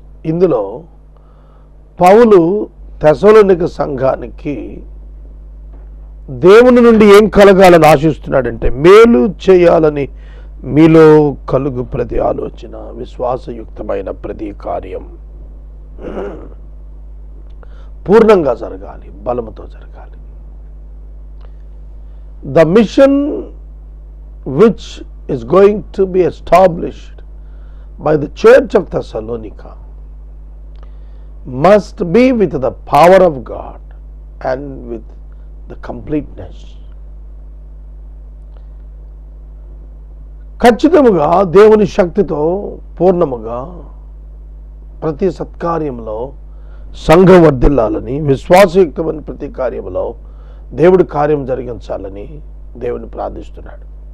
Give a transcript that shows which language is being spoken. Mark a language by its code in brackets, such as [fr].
[te] ఇందులో పౌలు తెస్సలోనిక సంఘానికి దేవుని నుండి ఏం కలగాలని ఆశిస్తున్నాడంటే మేలు చేయాలని మీలో కలుగు ప్రతి ఆలోచన విశ్వాసయుక్తమైన ప్రతి కార్యం పూర్ణంగా జరగాలి, బలముతో జరగాలి. [en] The mission which is going to be established by the church of Thessalonica must be with the power of God and with the completeness. [te] ఖచ్చితముగా దేవుని శక్తితో పూర్ణముగా ప్రతి సత్కార్యంలో సంఘం వర్ధిల్లాలని, విశ్వాసయుక్తమైన ప్రతి కార్యంలో దేవుడి కార్యం జరిగించాలని దేవుని ప్రార్థిస్తున్నాడు.